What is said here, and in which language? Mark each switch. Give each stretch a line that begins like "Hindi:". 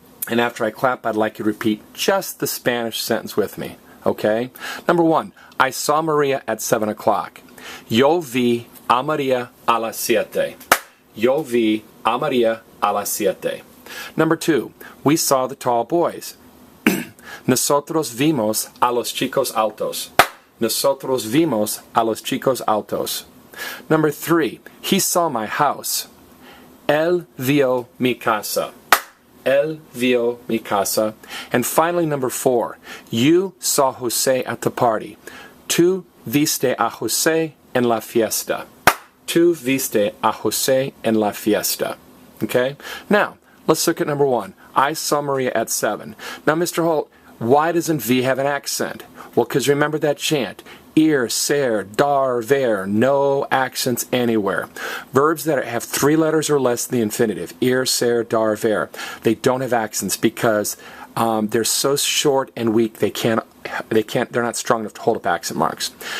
English: And after I clap, I'd like you to repeat just the Spanish sentence with me, okay? Number 1, I saw Maria at 7 o'clock.
Spanish: Yo vi a María a las 7. Yo vi a María a las 7.
English: Number 2, we saw the tall boys.
Spanish: Nosotros vimos a los chicos altos. Nosotros vimos a los chicos altos.
English: Number 3, he saw my house.
Spanish: Él vio mi casa. Él vio mi casa.
English: And finally, number 4, you saw Jose at the party.
Spanish: Tú viste a Jose en la fiesta. Tú viste a Jose en la fiesta.
English: Okay? Now, let's look at number 1. I saw Maria at 7. Now, Mr. Holt, why doesn't V have an accent? Well, because remember that chant. Ir, ser, dar, ver, no accents anywhere. Verbs that have 3 letters or less in the infinitive. Ir, ser, dar, ver. They don't have accents because they're so short and weak they're not strong enough to hold up accent marks.